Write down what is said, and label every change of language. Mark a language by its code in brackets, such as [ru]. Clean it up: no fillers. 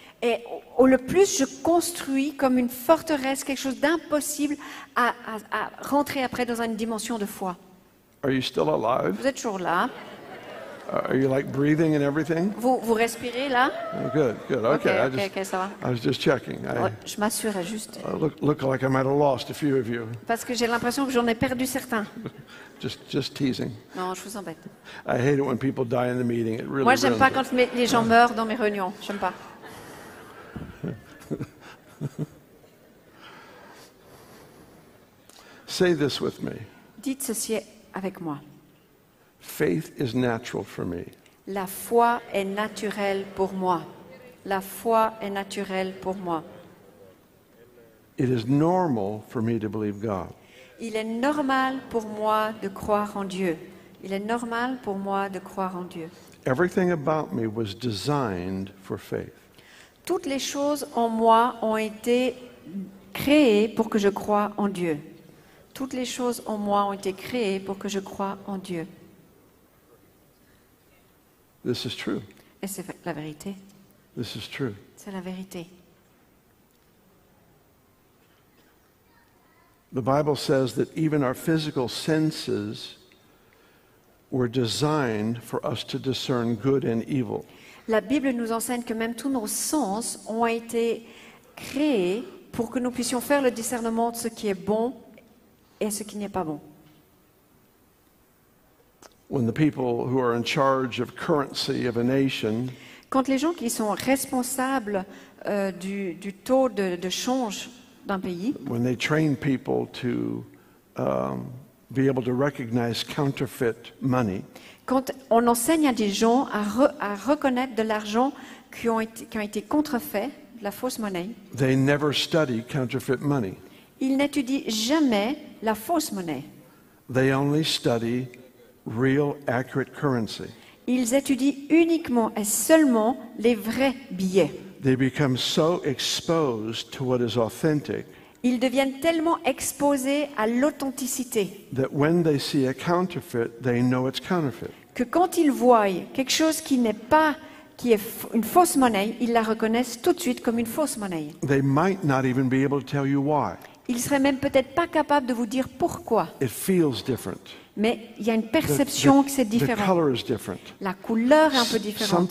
[fr] et le plus je construis comme une forteresse, quelque chose d'impossible à rentrer après dans une dimension de foi. [en] Are you still alive? [fr] Vous êtes toujours là, [en] Are you like breathing and everything? [fr] vous respirez là. [en] Oh, good, good. Okay, [fr] Ok, ça va. [en] I was just checking. [fr] Ouais, je m'assurais juste. [en] Look like I might have lost a few of you. [fr] Parce que j'ai l'impression que j'en ai perdu certains. [en] Just teasing. [fr] Non, je vous embête. [en] I hate it when people die in the meeting. It really [fr] Moi, j'aime [en] ruins [fr] pas [en] it. [fr] quand les gens meurent dans mes réunions. J'aime pas. [en] Say this with me. [fr] Dites ceci avec moi. [en] Faith is natural for me. [fr] La foi est naturelle pour moi. La foi est naturelle pour moi. [en] It is normal for me to believe God. [fr] Il est normal pour moi de croire en Dieu. Il est normal pour moi de croire en Dieu. [en] Everything about me was designed for faith. [fr] Toutes les choses en moi ont été créées pour que je croie en Dieu. Toutes les choses en moi ont été créées pour que je croie en Dieu. [en] This is true. [fr] Et c'est la vérité. [en] This is true. [fr] C'est la vérité. [en] The Bible says that even our physical senses were designed for us to discern good and evil. [fr] La Bible nous enseigne que même tous nos sens ont été créés pour que nous puissions faire le discernement de ce qui est bon et ce qui n'est pas bon. [en] When the people who are in charge of currency of a nation [fr] Quand les gens qui sont responsables du taux de change d'un pays, [en] when they train people to be able to recognize counterfeit money, [fr] quand on enseigne à des gens à reconnaître de l'argent qui ont été contrefaits, de la fausse monnaie, [en] they never study counterfeit money. [fr] ils n'étudient jamais la fausse monnaie. [en] They only study real, accurate currency. [fr] Ils étudient uniquement et seulement les vrais billets. [en] They become so exposed to what is authentic [fr] Ils deviennent tellement exposés à l'authenticité [en] that when they see a counterfeit, they know it's counterfeit. [fr] que quand ils voient quelque chose qui est une fausse monnaie, ils la reconnaissent tout de suite comme une fausse monnaie. [en] They might not even be able to tell you why. [fr] Ils seraient même peut-être pas capables de vous dire pourquoi, [en] It feels different. [fr] mais il y a une perception que c'est [en] The [fr] différent. [en] color is different. [fr] La couleur est un peu différente.